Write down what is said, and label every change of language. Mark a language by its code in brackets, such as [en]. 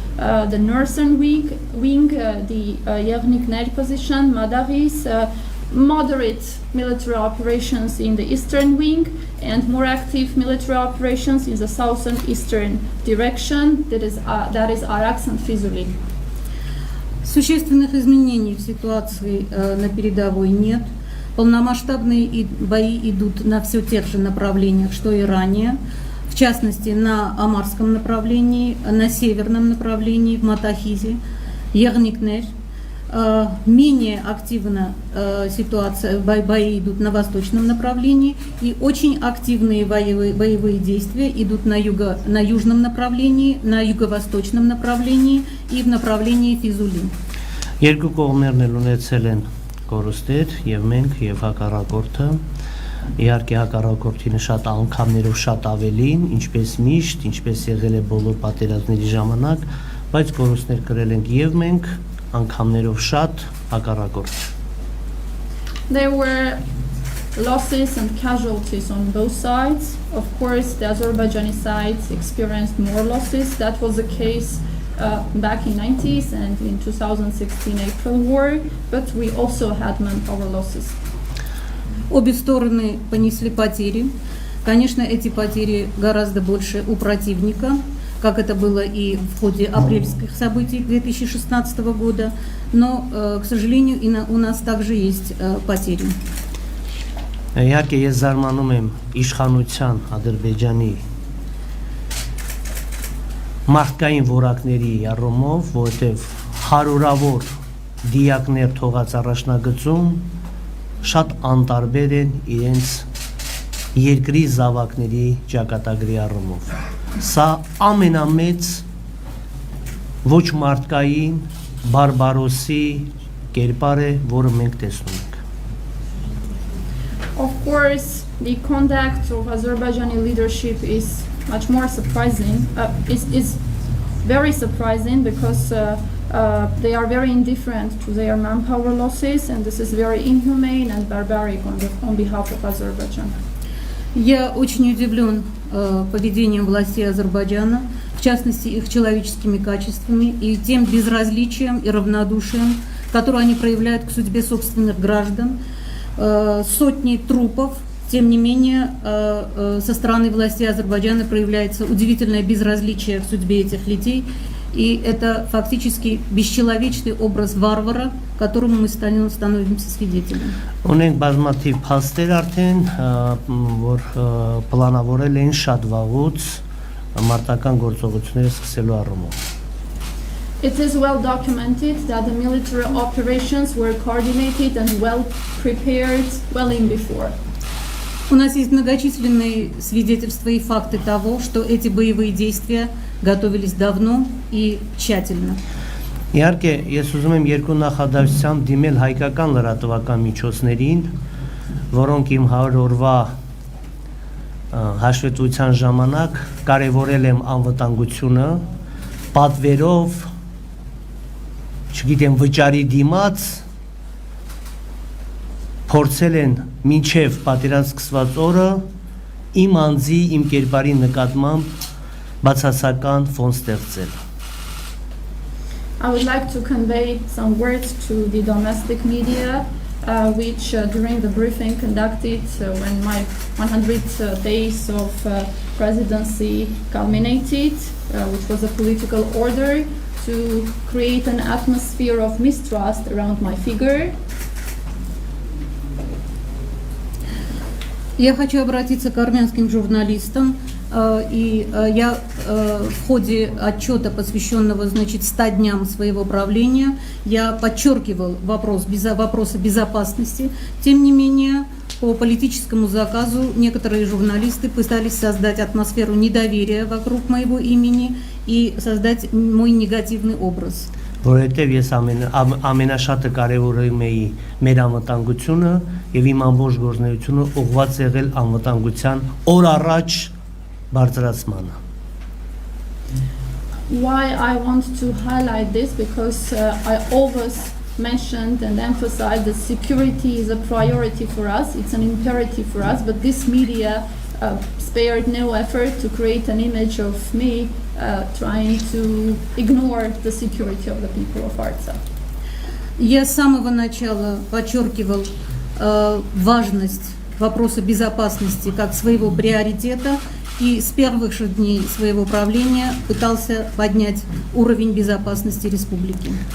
[en] The northern wing, the Yevnikner position, Madaris, moderate military operations in the eastern wing, and more active military operations in the southern eastern direction, that is Araks and Fizuli. [ru] Существенных изменений в ситуации на передовой нет. Полномасштабные бои идут на все тех же направлениях, что и ранее. В частности, на Амарском направлении, на северном направлении, в Матахизе, Ягникнер. Менее активно бои идут на восточном направлении, и очень активные боевые действия идут на южном направлении, на юго-восточном направлении и в направлении Физули. [hy] Երկու կողմերն էլ ունեցել են կորուստներ, եւ մենք եւ հակառակորդը, իհարկե հակառակորդինը շատ անգամներով շատ ավելին, ինչպես միշտ, ինչպես եղել է բոլոր պատերազմների ժամանակ, բայց կորուստներ կրել ենք եւ մենք անգամներով շատ հակառակորդ։ [en] There were losses and casualties on both sides. Of course, the Azerbaijani side experienced more losses. That was the case back in 90s and in 2016 April war, but we also had manpower losses. [ru] Обе стороны понесли потери. Конечно, эти потери гораздо больше у противника, как это было и в ходе апрельских событий 2016 года, но, к сожалению, и у нас также есть потери. [hy] Իհարկե ես զարմանում եմ իշխանության Ադրբեջանի մարդկային որակների առումով, որովհետև հարյուրավոր դիակներ թողած առաջնագծում շատ անտարբեր են իրենց երկրի զավակների ճակատագրի առումով։ Սա ամենամեծ ոչ մարդկային բարբարոսի կերպար է, որը մենք տեսնում ենք։ [en] Of course, the conduct of Azerbaijani leadership is much more surprising. Is very surprising because they are very indifferent to their manpower losses, and this is very inhumane and barbaric on behalf of Azerbaijan. [ru] Я очень удивлен поведением властей Азербайджана, в частности их человеческими качествами и тем безразличием и равнодушием, которое они проявляют к судьбе собственных граждан. Сотни трупов, тем не менее, со стороны властей Азербайджана проявляется удивительное безразличие к судьбе этих людей. И это фактически бесчеловечный образ варвара, которому мы становимся свидетелями. [hy] Ունենք բազմաթիվ փաստեր արդեն, որ պլանավորել են շատ վաղուց մարտական գործողությունները սկսելու առումով։ [en] It is well documented that the military operations were coordinated and well prepared well in before. [ru] У нас есть многочисленные свидетельства и факты того, что эти боевые действия готовились давно и тщательно. [hy] Իհարկե, ես ուզում եմ երկու նախադասությամբ դիմել հայկական լրատվական միջոցներին, որոնք իմ 100 օրվա հաշվետվության ժամանակ կարևորել եմ անվտանգությունը, պատվերով, չգիտեմ, վճարի դիմաց, փորձել են մինչև պատերազմ սկսված օրը իմ անձի, իմ կերպարի նկատմամբ բացասական ֆոն ստեղծել։ [en] I would like to convey some words to the domestic media, which during the briefing conducted when my 100 days of presidency culminated, which was a political order to create an atmosphere of mistrust around my figure. [ru] Я хочу обратиться к армянским журналистам, и я в ходе отчета, посвященного, 100 дням своего правления, я подчеркивал вопросы безопасности. Тем не менее, по политическому заказу некоторые журналисты пытались создать атмосферу недоверия вокруг моего имени и создать мой негативный образ. [hy] Որովհետև ես ամենաշատը կարևորում էի մեր անվտանգությունը եւ իմ ամբողջ գործունեությունը ուղղված եղել անվտանգության օր առաջ բարձրացմանը։ [en] Why I want to highlight this, because I always mentioned and emphasized that security is a priority for us, it's an imperative for us, but this media spared no effort to create an image of me trying to ignore the security of the people of Artsakh. [ru] Я с самого начала подчеркивал важность вопроса безопасности как своего приоритета и с первых же дней своего правления пытался поднять уровень безопасности республики.